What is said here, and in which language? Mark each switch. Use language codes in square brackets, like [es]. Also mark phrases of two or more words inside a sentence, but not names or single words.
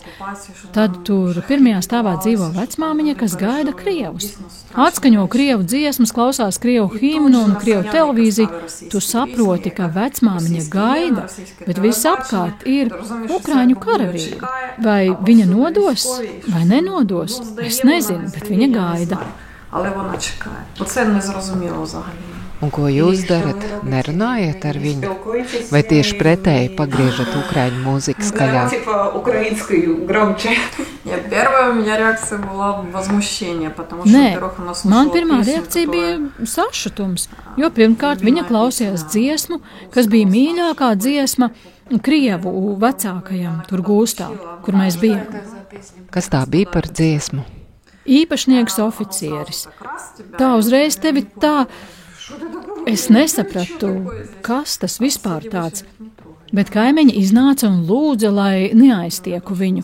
[lv] Tad tur pirmajā stāvā dzīvo vecmāmiņa, kas gaida krievus. Atskaņo krievu dziesmas, klausās krievu himnu un krievu televīziju. Tu saproti, ka vecmāmiņa gaida, bet viss apkārt ir Ukraiņu karavīri. Vai viņa nodos vai nenodos? Es nezinu, bet viņa gaida. [uk] Але вона чекає. Оце не зрозуміло взагалі. [lv] Un ko jūs darat? Nerunājat ar viņu? Vai tieši pretēji pagriežat ukraiņu mūziku skaļāk? [ru] Первая у меня реакция была возмущение, потому что, во-первых, она слушала [lv] man pirmā reakcija bija sašutums, jo pirmkārt viņa klausījās dziesmu, kas bija mīļākā dziesma Krievu vecākajam tur gūstā, kur mēs bijām. Kas tā bija par dziesmu? Īpašnieks oficieris. Tā uzreiz tevi tā, es nesapratu, kas tas vispār tāds, bet kaimiņi iznāca un lūdza, lai neaiztieku viņu.